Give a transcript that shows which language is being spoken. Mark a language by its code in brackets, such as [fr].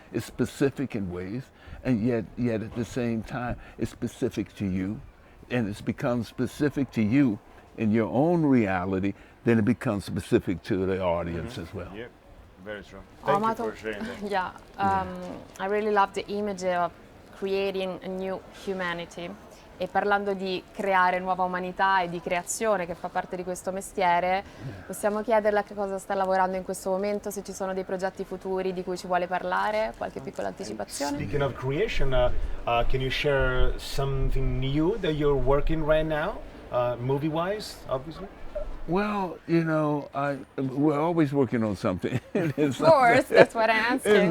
[en] It's specific in ways, and yet at the same time, it's specific to you, and it's become specific to you in your own reality. Then it becomes specific to the audience as well. Yeah, very true. [it] Ho [en] Thank you [it] amato- [en] for sharing that. Yeah, I really love the image of creating a new humanity. [it] E parlando di creare nuova umanità e di creazione che fa parte di questo mestiere, possiamo chiederle a che cosa sta lavorando in questo momento, se ci sono dei progetti futuri di cui ci vuole parlare, qualche piccola anticipazione? [en] Speaking of creation, can you share something new that you're working right now, movie-wise, obviously? Well, we're always working on something. Of course, that's what I'm asking.